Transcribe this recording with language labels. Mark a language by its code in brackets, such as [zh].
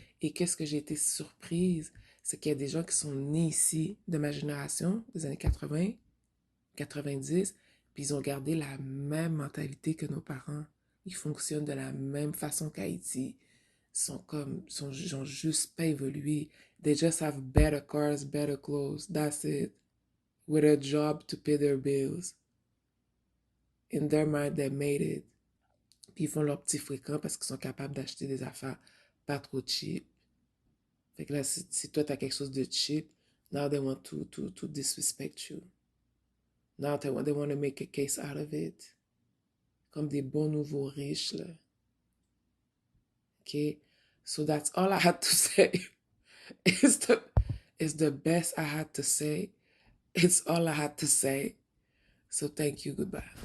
[fr] Et qu'est-ce que j'ai été surprise, c'est qu'il y a des gens qui sont nés ici de ma génération, des années 80, 90, puis ils ont gardé la même mentalité que nos parents. Ils fonctionnent de la même façon qu'Haïti. Ils ont juste pas évolué. [en] They just have better cars, better clothes. That's it. With a job to pay their bills. In their mind, they made it. [fr] Puis ils font leurs petits fréquents parce qu'ils sont capables d'acheter des affaires pas trop cheap. Fait que là, si toi, t'as quelque chose de cheap, [en] now they want to disrespect you. Now they want to make a case out of it. [fr] Comme des bons nouveaux riches, là. [en] Okay? So that's all I had to say. It's the, it's the best I had to say. It's all I had to say. So thank you. Goodbye.